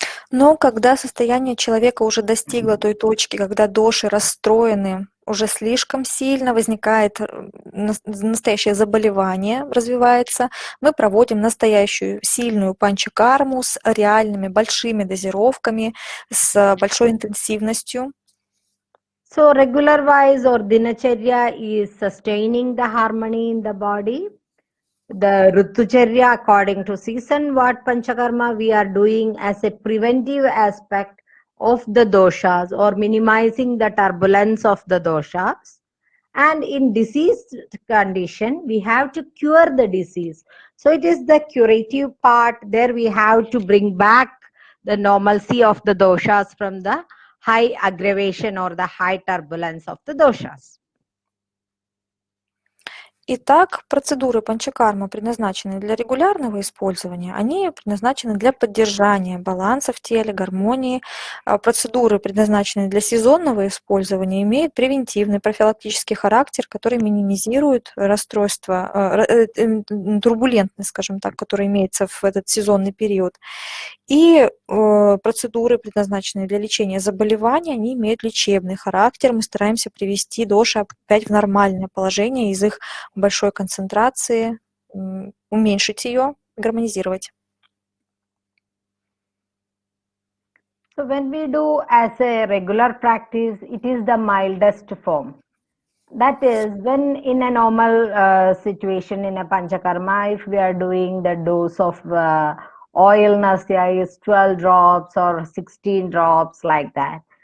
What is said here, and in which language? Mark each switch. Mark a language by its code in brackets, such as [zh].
[ru] Но когда состояние человека уже достигло той точки, когда доши расстроены уже слишком сильно, возникает настоящее заболевание, развивается, мы проводим настоящую сильную панчакарму с реальными большими дозировками, с большой интенсивностью. [en] So regular wise or dinacharya is sustaining the harmony in the body. The Ritucharya according to season, what Panchakarma we are doing as a preventive aspect of the doshas or minimizing the turbulence of the doshas. And in diseased condition, we have to cure the disease. So it is the curative part. There we have to bring back the normalcy of the doshas from the high aggravation or the high turbulence of the doshas. [ru] Итак, процедуры панчакарма предназначены для регулярного использования, они предназначены для поддержания баланса в теле, гармонии. Процедуры, предназначенные для сезонного использования, имеют превентивный, профилактический характер, который минимизирует расстройство, турбулентность, скажем так, которая имеется в этот сезонный период. И процедуры, предназначенные для лечения заболеваний, они имеют лечебный характер. Мы стараемся привести доши опять в нормальное положение из их большой концентрации, уменьшить ее, гармонизировать. [en] So when we do as a regular practice, it is the mildest form. That is, when in a normal situation in a Panchakarma, if we are doing the dose of oil nasya is 12 drops or 16 drops like that.